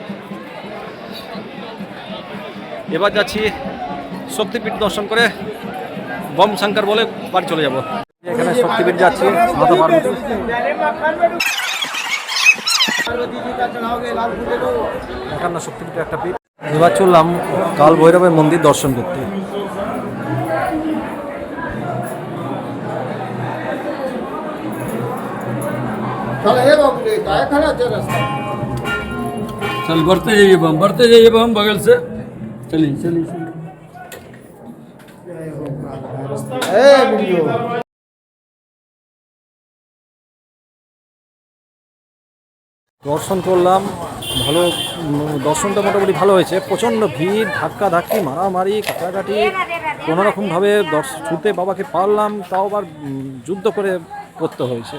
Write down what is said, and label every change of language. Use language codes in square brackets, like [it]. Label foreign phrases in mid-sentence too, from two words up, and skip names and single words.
[bn] এবার যাচ্ছি শক্তিপীঠ দর্শন করে বম শঙ্কর বলে বাড়ি চলে যাব। এখানে শক্তিপীঠ যাচ্ছি, মাতা পার্বতী। এখানে শক্তিপীঠ একটা পীঠ। এবার চললাম কাল ভৈরবের মন্দির দর্শন করতে। [hi] चल बढ़ते जाइए बम बगल से। चलिए चलिए [bn] দর্শন করলাম, ভালো দর্শনটা মোটামুটি ভালো হয়েছে। প্রচণ্ড ভিড়, ধাক্কাধাক্কি মারামারি কাটাকাটি, কোনোরকমভাবে ছুটে বাবাকে পারলাম, তাও আবার যুদ্ধ করে করতে হয়েছে।